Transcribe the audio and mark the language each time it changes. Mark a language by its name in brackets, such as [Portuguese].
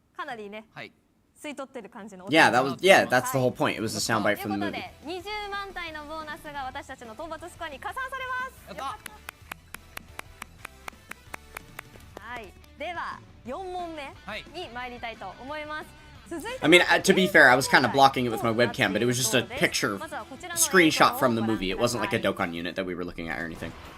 [English] Yeah, that's the whole point. It was a soundbite from the movie. [Japanese] 20万体のボーナスが私たちの討伐スコアに加算されます。はい、では4問目に参りたいと思います。 [English] I mean, to be fair, I was kind of blocking it with my webcam, but it was just a picture screenshot from the movie. It wasn't like a Dokkan unit that we were looking at or anything.